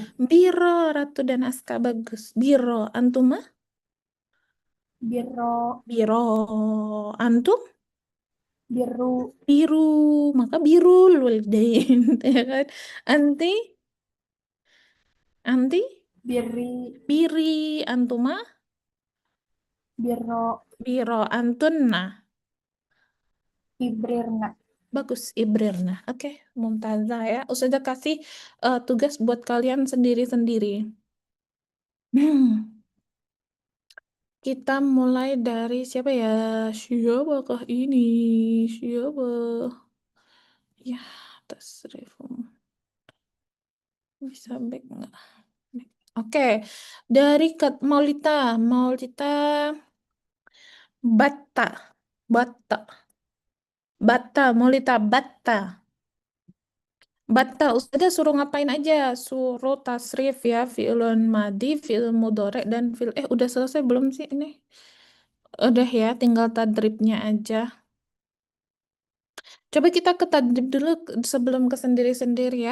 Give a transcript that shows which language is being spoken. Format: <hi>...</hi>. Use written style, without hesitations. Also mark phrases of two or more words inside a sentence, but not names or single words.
<id>Biro, Ratu dan Aska bagus.</id> <ar>Biro, antuma? Biro. Biro, antum? Biru.</ar> <id>Biru, maka</id> <ar>biru walidain,</ar> <id>ya kan?</id> <ar>Anti? Anti? Biri. Biri, antuma? Biro. Biro, antunna? Ibrirna.</ar> <id>Bagus, ibrirna. Oke, Mumtazah ya. Ustazah kasih tugas buat kalian sendiri-sendiri. Kita mulai dari siapa ya? Siapakah ini? Siapa? Ya, tasrifum. Bisa back nggak? Back. Oke, dari Maulita. Maulita Batta. Batta. Batta. Maulita Batta. Batta. Ustazah suruh ngapain aja? Suruh tasrif ya.</id> <ar>Fi'lun madi, fi'il mudhari,</ar> <id>dan fi'il... udah selesai belum sih ini? Udah ya, tinggal tadribnya aja. Coba kita ke tadrib dulu sebelum ke sendiri-sendiri ya.</id>